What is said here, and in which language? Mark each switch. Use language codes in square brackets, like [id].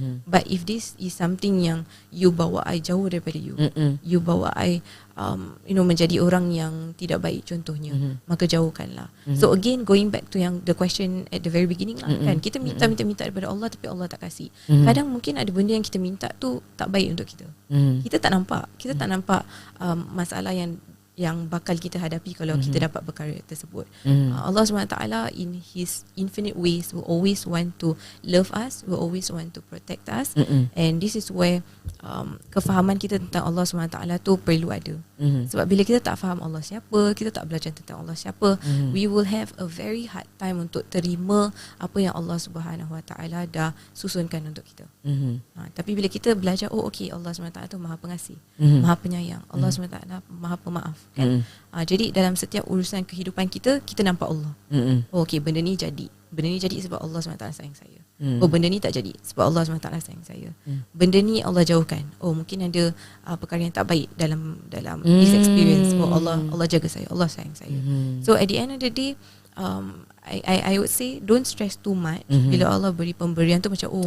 [en] But if this is something [ms] yang [en] you [ms] bawa [en] I [ms] jauh daripada you, you bawa I menjadi orang yang tidak baik contohnya, maka jauhkanlah. [en] So again, going back to the question at the very beginning lah, kan, [ms] kita minta daripada Allah tapi Allah tak kasih. Kadang mungkin ada benda yang kita minta tu tak baik untuk kita. Kita tak nampak masalah yang bakal kita hadapi kalau kita dapat perkara tersebut. [en] Allah SWT in His infinite ways will always want to love us, will always want to protect us, and this is where [ms] kefahaman kita tentang Allah SWT tu perlu ada. Sebab bila kita tak faham Allah siapa, kita tak belajar tentang Allah siapa, [en] we will have a very hard time [ms] untuk terima apa yang Allah SWT dah susunkan untuk kita. Tapi bila kita belajar, okay, Allah SWT tu Maha Pengasih, Maha Penyayang, Allah SWT Maha Pemaaf, kan? Jadi dalam setiap urusan kehidupan kita, kita nampak Allah. Okay, benda ni jadi sebab Allah SWT sayang saya. Benda ni tak jadi sebab Allah SWT sayang saya. Benda ni Allah jauhkan. Mungkin ada perkara yang tak baik dalam [en] this experience. [ms] Allah jaga saya, Allah sayang saya. [en] So at the end of the day, I would say don't stress too much [ms] bila Allah beri pemberian tu macam